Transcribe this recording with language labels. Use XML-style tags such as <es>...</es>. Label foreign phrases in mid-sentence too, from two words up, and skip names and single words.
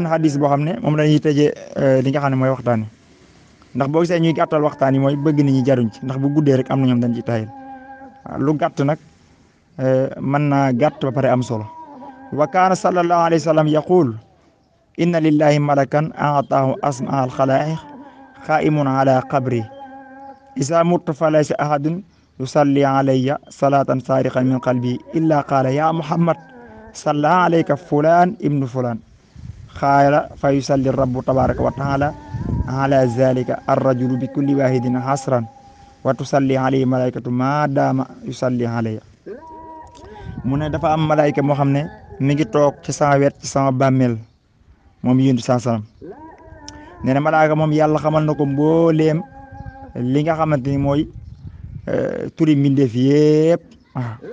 <wo>hadis boo xam ne moom lañuy tëjee li nga xam ne mooy waxtaan yi ndax boo gisee ñuy gàttal waxtaan yi mooy bëgg nit ñi jaruñ ci ndax bu guddee rek am na ñoom dañ ci tayal lu gàtt nag mën naa gàtt ba pare am solo</wo> <ar>وكان صلى الله عليه وسلم يقول إن لله ملكا أعطاه أسماء الخلائق قائم على قبر إذا مت فليس أحد يصلي علي صلاة صادقا من قلبه إلا قال يا محمد صلى عليك فلان ابن فلان قال فيصلي ربه تبارك وتعالى على ذلك الرجل بكل واحدة عشرا وتصلي عليه ملائكة ما دام يصلي علي</ar> <wo>mu ne dafa am malaayka moo xam ne mi ngi toog ci sama wet ci sama bàmmeel moom yonent saa salaam nee na malaayka moom yàlla xamal na ko mbooleem li nga xamante ni mooy turi mbindeef yëpp waaw</wo>